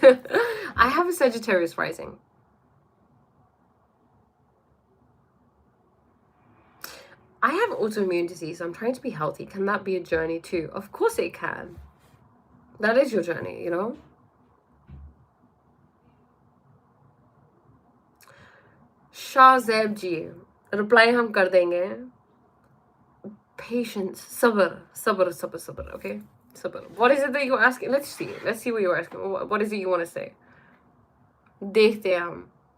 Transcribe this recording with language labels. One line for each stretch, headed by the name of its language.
English: I have a Sagittarius rising. I have autoimmune disease. I'm trying to be healthy. Can that be a journey too? Of course it can. That is your journey, you know?
Hindi: Shahzaib ji, reply हम कर देंगे.
English: Patience, sabr, okay? Sabr. What is it that you're asking? Let's see what you're asking. What is it you want to say?
Hindi: देखते हैं हम.